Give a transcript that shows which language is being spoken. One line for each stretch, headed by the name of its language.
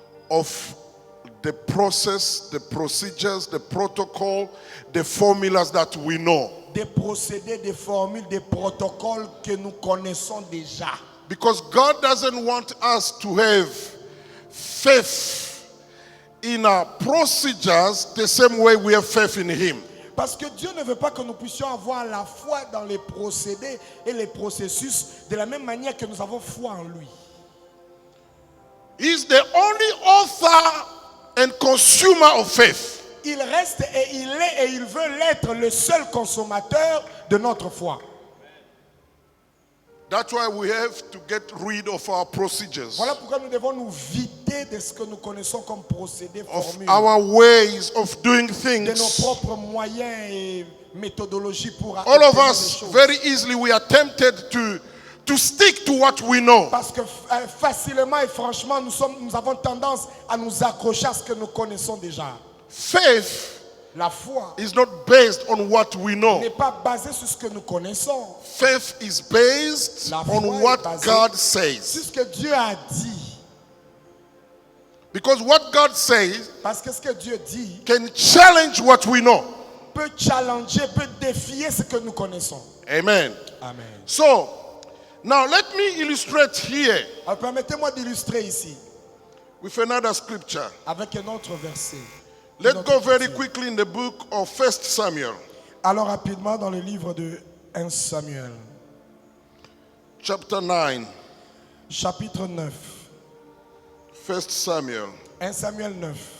English: of the process, the procedures, the protocol, the formulas that we know.
French: des procédés, des formules, des protocoles que nous connaissons déjà.
English: Because God doesn't want us to have faith in our procedures the same way we have faith in Him.
French: Parce que Dieu ne veut pas que nous puissions avoir la foi dans les procédés et les processus de la même manière que nous avons foi en lui.
English: He's the only author and consumer of faith.
French: Il reste et il est et il veut l'être le seul consommateur de notre foi.
English: That's why we have to get rid of our procedures,
French: Voilà pourquoi nous devons nous vider de ce que nous connaissons comme procédés,
English: of
French: formules,
English: our ways of doing
French: de nos
English: things.
French: propres moyens et méthodologies pour
English: All of
French: obtenir
English: us,
French: les choses.
English: very easily, we are tempted to stick to what we know.
French: Parce que facilement et franchement, nous avons tendance à nous accrocher à ce que nous connaissons déjà.
English: Faith
French: La foi
English: is not based on what we know.
French: n'est pas basée sur ce que nous connaissons,
English: Faith is based
French: La foi
English: on
French: est
English: what
French: basée
English: God
French: sur
English: says.
French: ce que Dieu a dit.
English: Because what God says
French: Parce que ce que Dieu dit
English: can challenge what we know.
French: peut challenger, peut défier ce que nous connaissons.
English: Amen.
French: Amen.
English: So, now let me illustrate here
French: Alors permettez-moi d'illustrer ici
English: with another scripture.
French: avec un autre verset.
English: Let's
French: Une autre
English: go very
French: écriture.
English: quickly in the book of 1 Samuel,
French: Alors rapidement dans le livre de 1 Samuel,
English: chapter 9.
French: chapitre 9.
English: 1 Samuel.
French: 1 Samuel 9.